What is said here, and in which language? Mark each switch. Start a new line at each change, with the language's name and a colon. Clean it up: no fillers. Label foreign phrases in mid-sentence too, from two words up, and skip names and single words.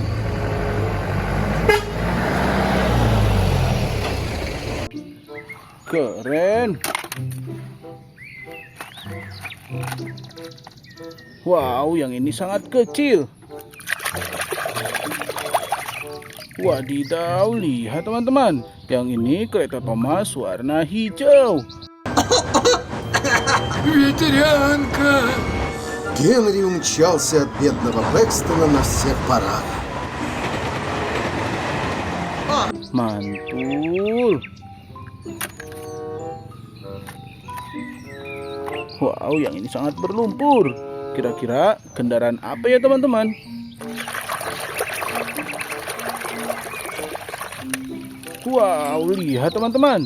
Indonesian: Keren. Wow, yang ini sangat kecil. Wadidaw, lihat teman-teman. Yang ini kereta Thomas warna hijau.
Russian: Ветерянка! Генри умчался от бедного Бэкстона на всех парах.
Indonesian: Mantul. Wow, yang ini sangat berlumpur. Kira-kira kendaraan apa ya teman-teman? Wow, lihat teman-teman.